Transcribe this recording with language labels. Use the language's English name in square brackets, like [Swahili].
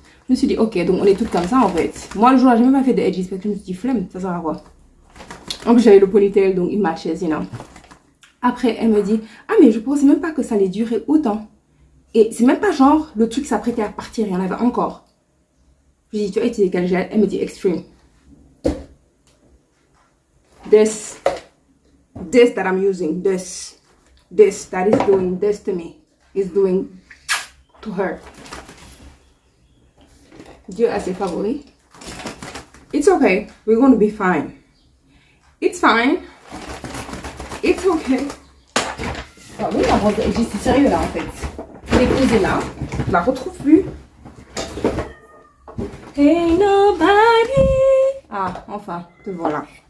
[French] Je me suis dit, ok, donc on est toutes comme ça, en fait. Moi, le jour-là, j'ai même pas fait de edges parce que je me suis dit, flemme, ça sert à quoi? En plus, j'avais le ponytail, donc il matchait, you know. Après, elle me dit, ah, mais je pensais même pas que ça allait durer autant. Et c'est même pas genre, le truc s'apprêtait à partir, il y en avait encore. Je lui dis, tu as utilisé quel gel? Elle me dit, Extreme. [English] This that I'm using, this that is doing this to me, is doing to her. [French] Dieu a ses favoris. [English] It's okay, we're going to be fine. It's fine. It's okay. [French] Ah oui, la rose, c'est sérieux là en fait. Je l'ai posée là, je la retrouve plus. [English] Ain't nobody. [French] Ah, enfin, te voilà.